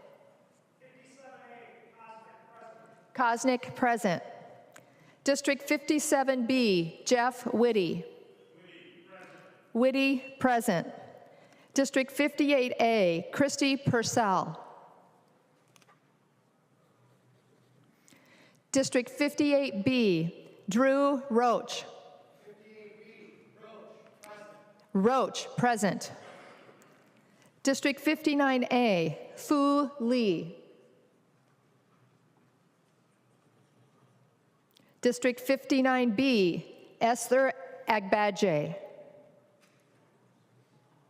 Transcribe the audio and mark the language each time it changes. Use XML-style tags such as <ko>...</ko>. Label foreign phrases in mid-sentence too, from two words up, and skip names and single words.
<en>Kosnick present. District 57B, Jeff Whitty. Whitty present. District 58A, Christy Purcell. District 58B, Drew Roach. Roach present. District 59A, Fu Lee. District 59B, Esther Agbaje.</en>